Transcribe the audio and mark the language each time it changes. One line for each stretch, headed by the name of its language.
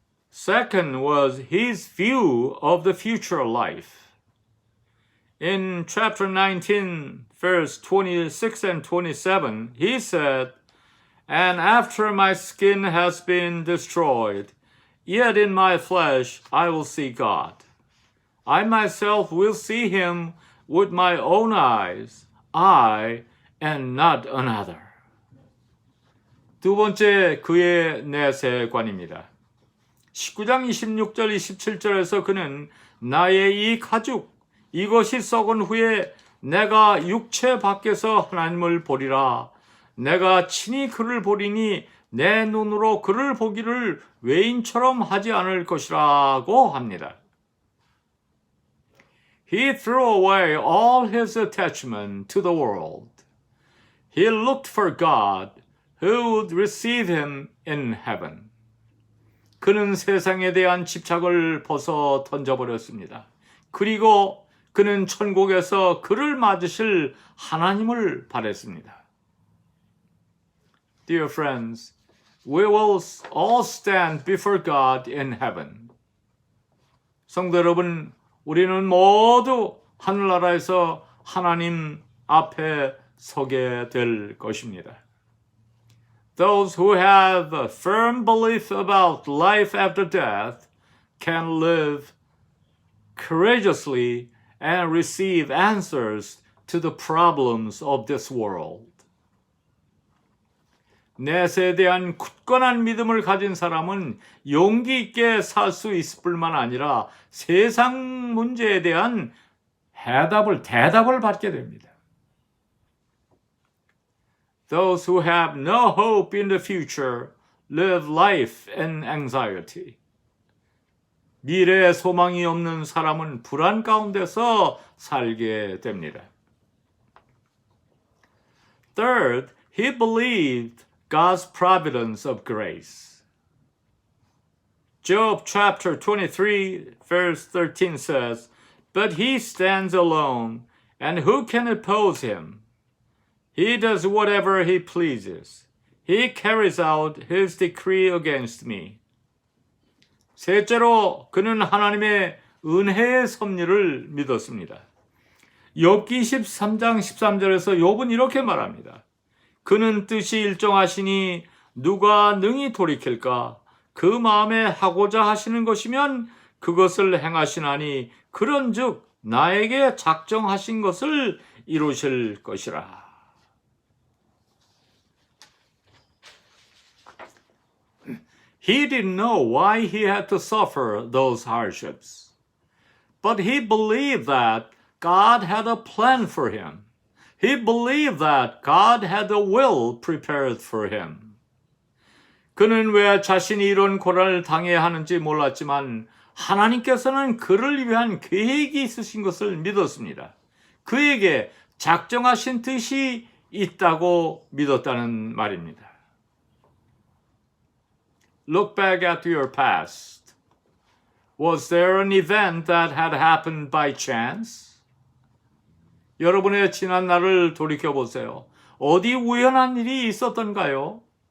English: Second was his view of the future life. In chapter 19, verse 26 and 27, he said, And after my skin has been destroyed, yet in my flesh I will see God. I myself will see him with my own eyes, I and not another.
Korean: 두 번째 그의 내세관입니다. 19장 26절 27절에서 그는 나의 이 가죽 이것이 썩은 후에 내가 육체 밖에서 하나님을 보리라. 내가 친히 그를 보리니 내 눈으로 그를 보기를 외인처럼 하지 않을 것이라고 합니다.
English: He threw away all his attachment to the world. He looked for God who would receive him in heaven.
Korean: 그는 세상에 대한 집착을 벗어 던져버렸습니다. 그리고 그는 천국에서 그를 맞으실 하나님을 바랬습니다.
English: Dear friends, we will all stand before God in heaven.
Korean: 성도 여러분, 우리는 모두 하늘나라에서 하나님 앞에 서게 될 것입니다.
English: Those who have a firm belief about life after death can live courageously and receive answers to the problems of this world.
Korean: 내세에 대한 굳건한 믿음을 가진 사람은 용기 있게 살 수 있을 뿐만 아니라 세상 문제에 대한 대답을 받게 됩니다.
English: Those who have no hope in the future live life in anxiety.
Korean: 미래에 소망이 없는 사람은 불안 가운데서 살게 됩니다.
English: Third, he believed God's providence of grace. Job chapter 23 verse 13 says, But he stands alone, and who can oppose him? He does whatever he pleases. He carries out his decree against me.
Korean: 셋째로 그는 하나님의 은혜의 섭리를 믿었습니다. 욥기 13장 13절에서 욥은 이렇게 말합니다. 그는 뜻이 일정하시니 누가 능히 돌이킬까? 그 마음에 하고자 하시는 것이면 그것을 행하시나니 그런즉 나에게 작정하신 것을 이루실 것이라.
English: He didn't know why he had to suffer those hardships. But he believed that God had a plan for him. He believed that God had a will prepared for him.
Korean: 그는 왜 자신이 이런 고난을 당해야 하는지 몰랐지만 하나님께서는 그를 위한 계획이 있으신 것을 믿었습니다. 그에게 작정하신 뜻이 있다고 믿었다는 말입니다.
English: Look back at your past. Was there an event that had happened by chance?
Korean: 여러분의 지난 날을 돌이켜보세요. 어디 우연한 일이 있었던가요?